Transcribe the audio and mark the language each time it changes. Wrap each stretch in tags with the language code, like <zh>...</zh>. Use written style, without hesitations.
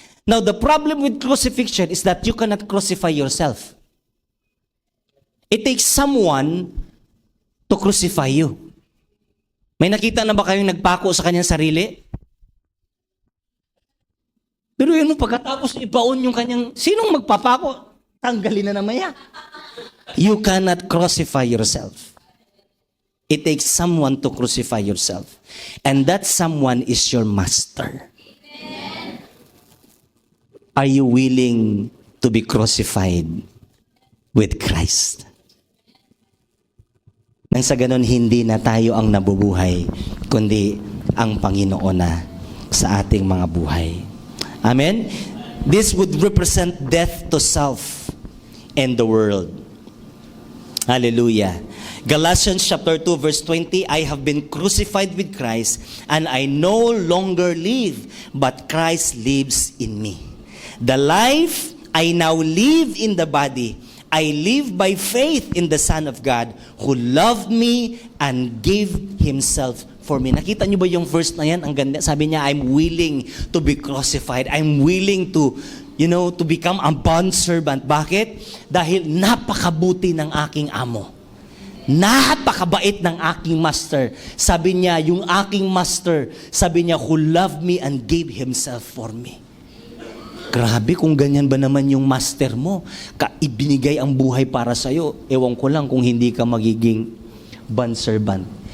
<en>Now, the problem with crucifixion is that you cannot crucify yourself. It takes someone to crucify you.</en> <tl>May nakita na ba kayong nagpako sa kanyang sarili? Pero yun, pagkatapos ibaon yung kanyang, sinong magpapako? Tanggalin na naman yan.</tl> <en>You cannot crucify yourself. It takes someone to crucify yourself. And that someone is your master. Are you willing to be crucified with Christ?</en> <tl>Nang sa ganon, hindi na tayo ang nabubuhay, kundi ang Panginoon na sa ating mga buhay. Amen?</tl> <en>This would represent death to self and the world. Hallelujah. Galatians chapter 2 verse 20, I have been crucified with Christ, and I no longer live, but Christ lives in me. The life I now live in the body, I live by faith in the Son of God who loved me and gave Himself for me.</en> <tl>Nakita niyo ba yung verse na yan? Ang ganda. Sabi niya,</tl> <en>I'm willing to be crucified. I'm willing to, to become a bondservant.</en> <tl>Bakit? Dahil napakabuti ng aking amo. Napakabait ng aking master. Sabi niya, yung aking master, sabi niya,</tl> <en>who loved me and gave Himself for me.</en> <tl>Grabe, kung ganyan ba naman yung master mo, ibinigay ang buhay para sa'yo, ewan ko lang kung hindi ka magiging bondservant.</tl>